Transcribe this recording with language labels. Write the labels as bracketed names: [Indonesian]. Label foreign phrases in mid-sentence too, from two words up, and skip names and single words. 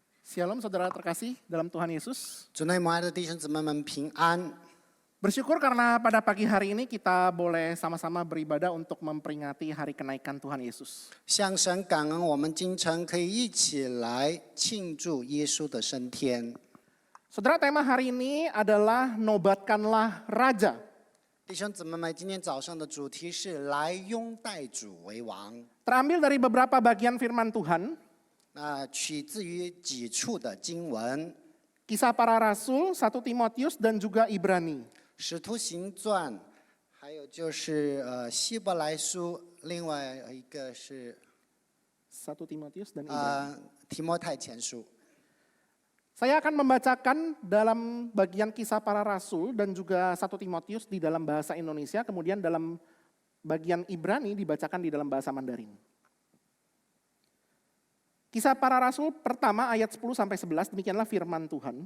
[Indonesian] Shalom saudara terkasih dalam Tuhan Yesus. [Chinese] 主内母爱的弟兄姊妹们平安。 [Indonesian] Bersyukur karena pada pagi hari ini kita boleh sama-sama beribadah untuk memperingati hari kenaikan Tuhan Yesus. [Chinese] 向神感恩，我们今晨可以一起来庆祝耶稣的升天。 [Indonesian] Saudara, tema hari ini adalah nobatkanlah Raja. [Chinese] 弟兄姊妹们，今天早上的主题是来拥戴主为王。 [Indonesian] Terambil dari beberapa bagian firman Tuhan, [Chinese] 那取自于几处的经文， [Indonesian] Kisah Para Rasul, 1 Timotius dan juga Ibrani. [Chinese] 使徒行传，还有就是希伯来书，另外一个是 [Indonesian] 1 Timotius dan Ibrani. [Chinese] 提摩太前书。 [Indonesian] Saya akan membacakan dalam bagian Kisah Para Rasul dan juga 1 Timotius di dalam bahasa Indonesia, kemudian dalam bagian Ibrani dibacakan di dalam bahasa Mandarin. Kisah Para Rasul pertama ayat 10-11, demikianlah firman Tuhan.